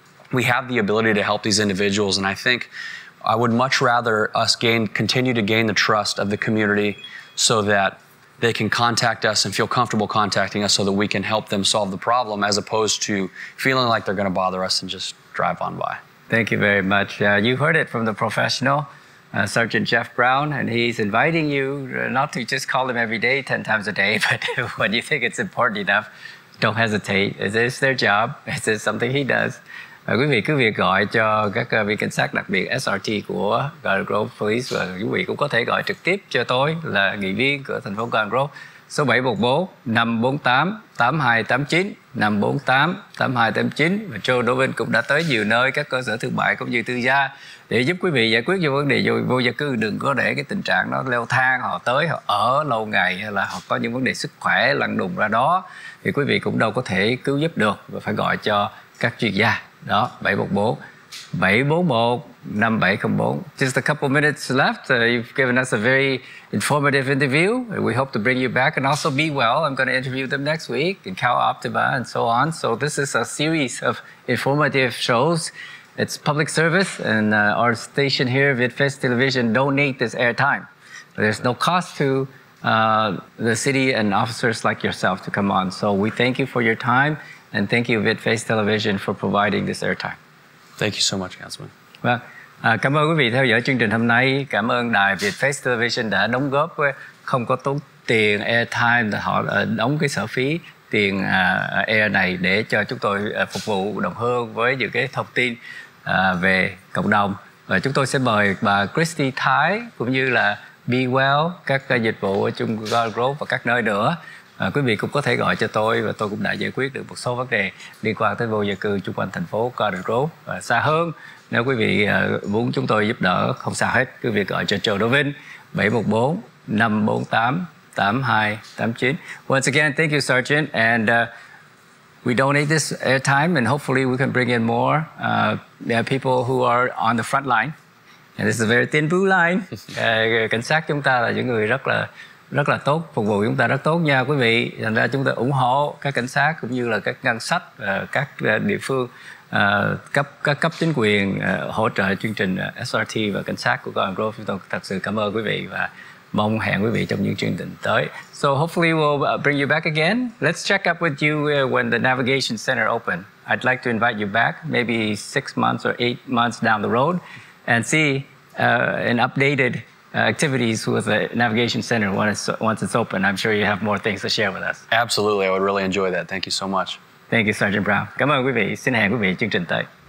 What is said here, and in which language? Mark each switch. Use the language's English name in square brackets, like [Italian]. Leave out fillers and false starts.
[English] We have the ability to help these individuals, and I think I would much rather us continue to gain the trust of the community so that they can contact us and feel comfortable contacting us so that we can help them solve the problem, as opposed to feeling like they're going to bother us and just drive on by. Thank you very much. You heard it from the professional, Sergeant Jeff Brown, and he's inviting you not to just call him every day, 10 times a day, but when you think it's important enough, don't hesitate. It is their job. It is something he does. [Vietnamese] Quý vị cứ việc gọi cho các vị cảnh sát đặc biệt SRT của Garden Grove Police, và quý vị cũng có thể gọi trực tiếp cho tôi là nghị viên của thành phố Garden Grove, số 714-548-8289, 548-8289. Và Joe Dovin cũng đã tới nhiều nơi, các cơ sở thương mại cũng như tư gia, để giúp quý vị giải quyết những vấn đề vô gia cư. Đừng có để cái tình trạng nó leo thang, họ tới họ ở lâu ngày, hay là họ có những vấn đề sức khỏe lăn đùng ra đó, thì quý vị cũng đâu có thể cứu giúp được, và phải gọi cho các chuyên gia. Đó, 714-741-5704. [English] Just a couple minutes left. You've given us a very informative interview. We hope to bring you back. And also Be Well, I'm going to interview them next week, and Cal Optima, and so on. So this is a series of informative shows. It's public service, and our station here, Vietface Television, donate this airtime. There's no cost to the city and officers like yourself to come on. So we thank you for your time. And thank you, Vietface Television, for providing this airtime. Thank you so much, Councilman. [Vietnamese] Vâng, cảm ơn quý vị theo dõi chương trình hôm nay. Cảm ơn đài Vietface Television đã đóng góp, không có tốn tiền airtime, họ đóng cái sở phí tiền air này để cho chúng tôi phục vụ đồng hương với những cái thông tin về cộng đồng. Và chúng tôi sẽ mời bà Christy Thái cũng như là Be Well, các dịch vụ ở chung Garden Grove và các nơi nữa. Quý vị cũng có thể gọi cho tôi, và tôi cũng đã giải quyết được một số vấn đề liên quan tới vô gia cư chung quanh thành phố Garden Grove. Và xa hơn, nếu quý vị muốn chúng tôi giúp đỡ, không sao hết, quý vị gọi cho Joe Dovin, 714-548-8289. [English] Once again, thank you, Sergeant, and we donate this airtime, and hopefully we can bring in more people who are on the front line. And this is a very thin blue line. [Vietnamese] Cảnh sát chúng ta là những người rất là tốt, phục vụ chúng ta rất tốt nha quý vị. Thành ra chúng ta ủng hộ các cảnh sát cũng như là các ngân sách, các địa phương, các cấp chính quyền hỗ trợ chương trình SRT và cảnh sát của Garden Grove. Chúng tôi thật sự cảm ơn quý vị và mong hẹn quý vị trong những chương trình tới. [English] So hopefully we'll bring you back again. Let's check up with you when the Navigation Center open. I'd like to invite you back maybe 6 months or 8 months down the road and see an updated activities with the Navigation Center once it's open. I'm sure you have more things to share with us. Absolutely, I would really enjoy that. Thank you so much. Thank you, Sergeant Brown. [Vietnamese] Cảm ơn quý vị. Xin hẹn quý vị chương trình tới.